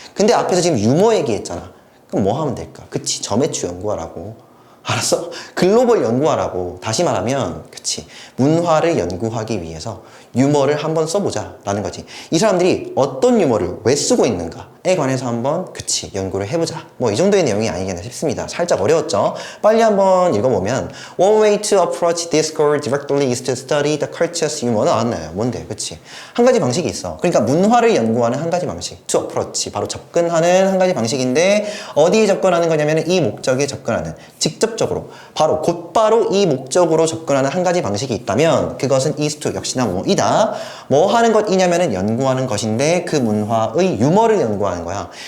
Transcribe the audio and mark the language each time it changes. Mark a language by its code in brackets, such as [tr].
[ko] 근데 앞에서 지금 유머 얘기했잖아. 그럼 뭐 하면 될까? 그치, 저매추 연구하라고. 알았어? 글로벌 연구하라고. 다시 말하면 그치, 문화를 연구하기 위해서 유머를 한번 써보자 라는 거지. 이 사람들이 어떤 유머를 왜 쓰고 있는가에 관해서 한번 그치 연구를 해보자. 뭐 이 정도의 내용이 아니겠나 싶습니다. 살짝 어려웠죠? 빨리 한번 읽어보면 [en] One way to approach discourse directly is to study the culture's humor. [ko] 나왔나요? 뭔데? 그치? 한 가지 방식이 있어. 그러니까 문화를 연구하는 한 가지 방식, to approach, 바로 접근하는 한 가지 방식인데 어디에 접근하는 거냐면 이 목적에 접근하는, 직접적으로 바로 곧바로 이 목적으로 접근하는 한 가지 방식이 있다면 그것은 is to, 역시나 뭐이다. 뭐 하는 것이냐면은 연구하는 것인데 그 문화의 유머를 연구하는 거야.